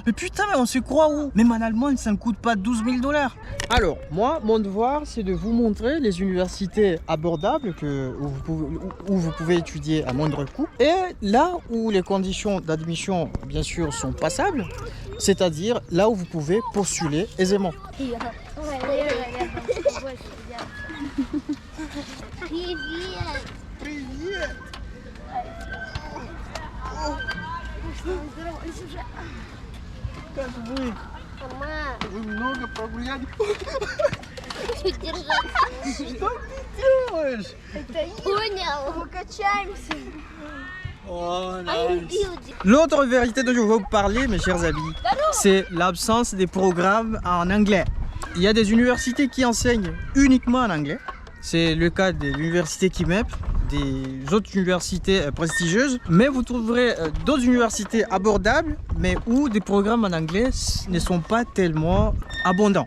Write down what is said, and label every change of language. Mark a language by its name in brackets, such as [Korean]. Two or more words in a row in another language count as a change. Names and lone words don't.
[French] Mais putain, mais on se croit où? Même en Allemagne, ça ne coûte pas 12 000 $. Alors, moi, mon devoir, c'est de vous montrer les universités abordables où vous pouvez étudier à moindre coût. Et là où les conditions d'admission, bien sûr, sont passables, c'est-à-dire là où vous pouvez postuler aisément. [Russian] Как вы? Вы много прогуляли. Что ты делаешь? Понял, мы качаемся. [French] L'autre vérité dont je vais vous parler, mes chers amis, c'est l'absence des programmes en anglais. Il y a des universités qui enseignent uniquement en anglais. C'est le cas de l'université KIMEP, des autres universités prestigieuses, mais vous trouverez d'autres universités abordables, mais où des programmes en anglais ne sont pas tellement abondants.